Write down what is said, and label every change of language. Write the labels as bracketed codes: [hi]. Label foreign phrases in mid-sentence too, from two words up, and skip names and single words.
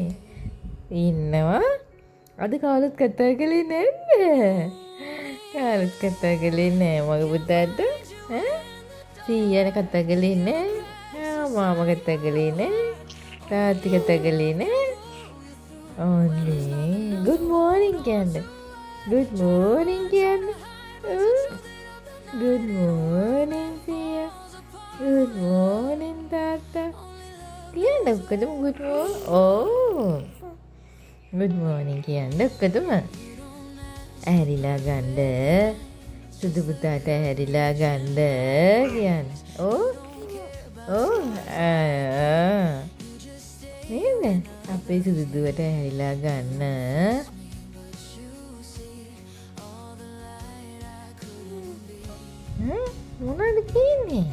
[si] ඉන්නවා. අද කවුරුත් කතා කළේ නැද්ද? කවුරුත් කතා කළේ නෑ මගේ පුතාට. ඈ? සීයාට කතා කළේ නෑ. මාමා කතා කළේ නෑ. තාත්ති කතා කළේ නෑ. ඔන්නේ. [en] good morning [si] කියන්න. [en] good morning [si] කියන්න. [en] good morning [si] සීයා. [en] good morning [si] තාත්තා. කියන්න ඔක්කොටම [en] good morning. [si] ඕ. [en] good morning [si] කියන්න ඔක්කොටම. ඇහැරිලා ගන්න. සුදු පුතාට ඇහැරිලා ගන්න කියන්න. ඕ. ඕ. නේද? අපේ සුදු දුවට ඇහැරිලා ගන්න. මොනවද කියන්නේ?